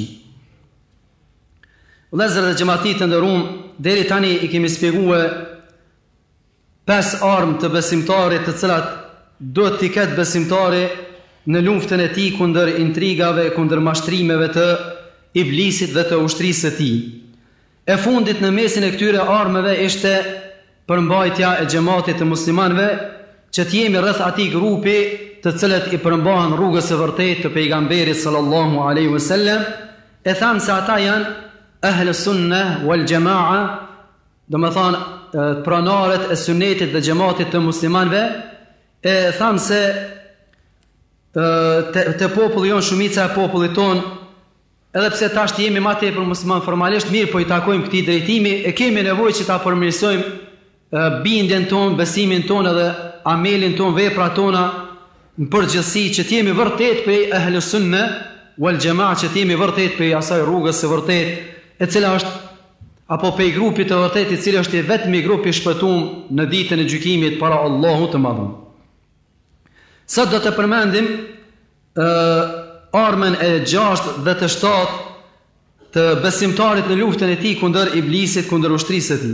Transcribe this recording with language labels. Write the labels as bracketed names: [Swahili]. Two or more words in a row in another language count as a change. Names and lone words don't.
[Albanian] Vëllezër dhe xhamati të nderuam, deri tani i kemi shpjeguar 5 armë të besimtarit të cilat duhet t'i ketë besimtari në luftën e tij kundër intrigave, kundër mashtrimeve të iblisit dhe të ushtrisë së tij. E fundit në mesin e këtyre armëve ishte përmbajtja e xhamatit të muslimanëve, që të jemi rreth atij grupi të cilët i përmbahen rrugës së vërtetë të pejgamberit [Arabic] صلى الله عليه وسلم. [Albanian] E thamë se ata janë [Arabic] أهل السنة والجماعة, [Albanian] do më thonë pranarët e sunnetit dhe xhamatit të muslimanëve. E thamë se të populli jonë, shumica e popullit tonë, edhe pse tash jemi ma tepër musliman formalisht, mirë po i takojmë këtij drejtimi, e kemi nevojë që ta përmirësojmë bindjen tonë, besimin tonë edhe amelin tonë, veprat tona në përgjithësi, që të jemi vërtet prej [Arabic] أهل السنة والجماعة, [Albanian] që të jemi vërtet prej asaj rrugës së vërtetë, e cila është, apo pej grupit të vërtet, i cili është vetëmi grupi shpëtuar në ditën e gjykimit para Allahut të madhëm. Sot do të përmendim armën e 6 dhe të 7 të besimtarit në luftën e tij kundër iblisit, kundër ushtrisë së tij.